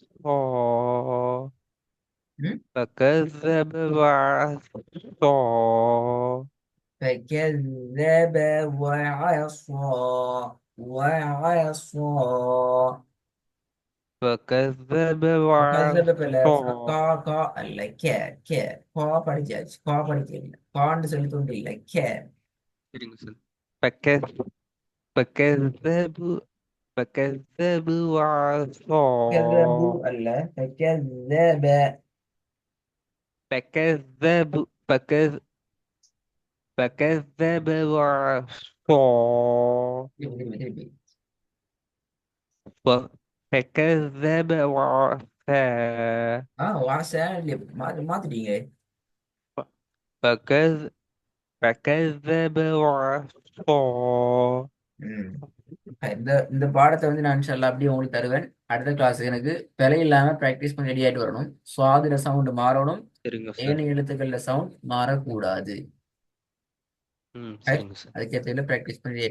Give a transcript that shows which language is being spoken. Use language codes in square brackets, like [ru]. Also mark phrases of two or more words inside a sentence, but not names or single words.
[ar] ம். فكذب وعصى. فكذب وعصى. وعصى. فكذب وكذب بلا وعصى. [ta] கா கா அல்ல கே கே. கா படிச்சாச்சு, கா படிக்கல. காண்டு சொல்லி தோண்டு இல்லை கே. சரிங்க சார். [ar] فكذب فكذبوا فكذبوا وعصى. كذبوا அல்ல فكذب. فكذبوا فكذب وعصى. [ta] திருப்பி திருப்பி திருப்பி. [ar] فكذب وعصى. [ta] வாச மாத்திட்டீங்க. [ar] فكذ فكذب وعصى. ம். [ta] இந்த இந்த பாடத்தை வந்து நான் இன்ஷால்லா அப்படியே உங்களுக்கு தருவேன். அடுத்த கிளாஸுக்கு எனக்கு பிழை இல்லாம ப்ராக்டிஸ் பண்ணி ரெடி ஆகிட்டு வரணும். சுவாதிர சவுண்டு மாறணும். சரிங்க சார். ஏனைய எழுத்துக்கள்ல சவுண்ட் மாறக்கூடாது. ம். ரைட்? சரிங்க சார். அதுக்கேற்ற பிராக்டிஸ் பண்ணி வரணுமா?